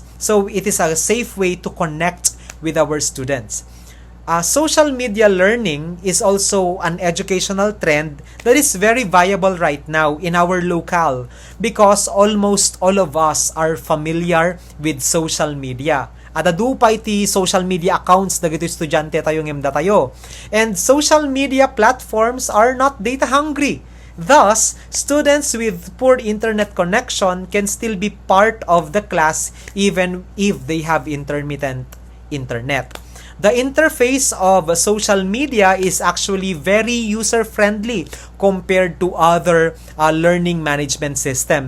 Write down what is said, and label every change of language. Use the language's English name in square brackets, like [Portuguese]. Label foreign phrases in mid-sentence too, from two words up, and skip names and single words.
[English] So it is a safe way to connect with our students. Social media learning is also an educational trend that is very viable right now in our locale because almost all of us are familiar with social media. [Iloko] At adupay ti [English] social media accounts [Iloko] dagito estudyante tayo ngem tayo. [English] And social media platforms are not data hungry. Thus, students with poor internet connection can still be part of the class even if they have intermittent internet. The interface of social media is actually very user-friendly compared to other learning management systems.